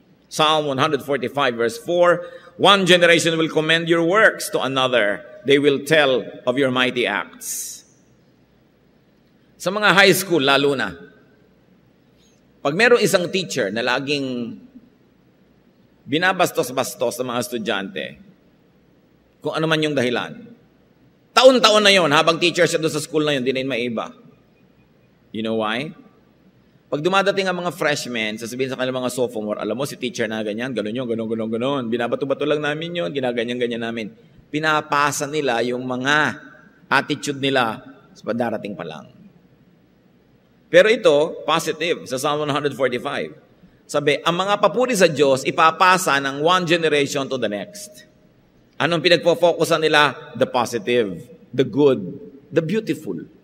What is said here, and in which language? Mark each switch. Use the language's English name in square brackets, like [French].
[English] Psalm 145 verse 4, one generation will commend your works to another. They will tell of your mighty acts. [Filipino] Sa mga high school, lalo na, pag merong isang teacher na laging binabastos-bastos sa mga estudyante, kung ano man yung dahilan, taon-taon na yon, habang teacher siya doon sa school na yun, di na yun maiba. [English] You know why? [Filipino] Pag dumadating ang mga freshmen, sasabihin sa kanilang mga sophomore, alam mo si teacher na ganyan, ganun yun, ganun. Binabato-bato lang namin yun, ginaganyan-ganyan namin. Pinapasa nila yung mga attitude nila sa darating pa lang. Pero ito, positive, sa Psalm 145. Sabi, ang mga papuri sa Diyos, ipapasa ng [English] one generation to the next. [Filipino] Anong pinagpo-focusan nila? [English] The positive, the good, the beautiful.